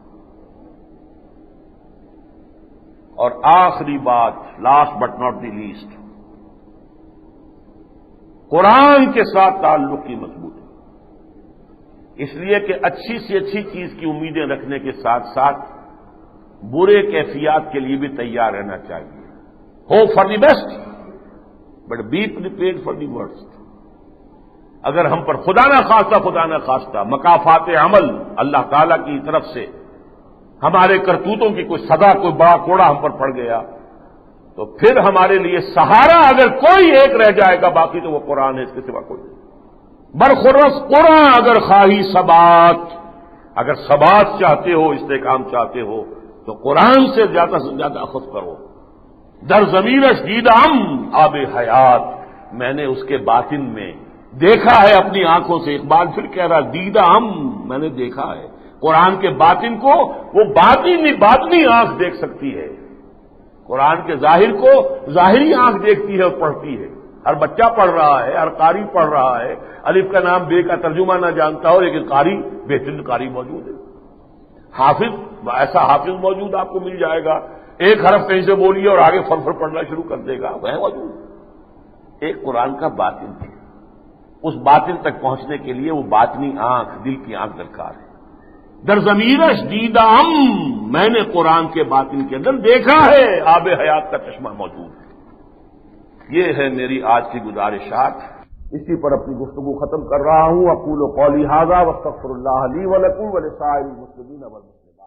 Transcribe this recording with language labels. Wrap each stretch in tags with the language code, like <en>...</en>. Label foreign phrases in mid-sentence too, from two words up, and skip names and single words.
<ur>اور آخری بات،</ur> <en>last but not the least,</en> <ur>قرآن کے ساتھ تعلق کی مضبوطی، اس لیے کہ اچھی سے اچھی چیز کی امیدیں رکھنے کے ساتھ ساتھ برے کیفیات کے لیے بھی تیار رہنا چاہیے۔</ur> <en>Hope for the best but be prepared for the worst.</en> <ur>اگر ہم پر خدا نہ خواستہ مکافات عمل اللہ تعالی کی طرف سے ہمارے کرتوتوں کی کوئی سزا، کوئی بڑا کوڑا ہم پر پڑ گیا، تو پھر ہمارے لیے سہارا اگر کوئی ایک رہ جائے گا، باقی تو وہ قرآن ہے، اس کے سوا کوئی نہیں۔</ur> <fa>برخرس قرآن اگر خواہی ثبات،</fa> <ur>اگر ثبات چاہتے ہو، استحکام چاہتے ہو، تو قرآن سے زیادہ اخذ کرو۔</ur> <fa>در ضمیرش دیدم آب حیات،</fa> <ur>میں نے اس کے باطن میں دیکھا ہے اپنی آنکھوں سے، اقبال پھر کہہ رہا دیدم، میں نے دیکھا ہے قرآن کے باطن کو، وہ باطنی آنکھ دیکھ سکتی ہے، قرآن کے ظاہر کو ظاہری آنکھ دیکھتی ہے اور پڑھتی ہے۔ ہر بچہ پڑھ رہا ہے، ہر قاری پڑھ رہا ہے، الف کا نام بے کا ترجمہ نہ جانتا ہو، لیکن قاری، بہترین قاری موجود ہے، حافظ، ایسا حافظ موجود آپ کو مل جائے گا، ایک حرف کہیں سے بولیے اور آگے فر پڑھنا شروع کر دے گا، وہ موجود۔ ایک قرآن کا باطن ہے، اس باطن تک پہنچنے کے لیے وہ باطنی آنکھ، دل کی آنکھ درکار ہے۔</ur> <fa>در ضمیرش دیدم،</fa> <ur>میں نے قرآن کے باطن کے اندر دیکھا ہے آب حیات کا چشمہ موجود ہے۔ یہ ہے میری آج کی گزارشات، اسی پر اپنی گفتگو ختم کر رہا ہوں۔</ur> <ar>اقول قولی ھذا واستغفر اللہ لی ولکم ولسائر المسلمین والمسلمات۔</ar>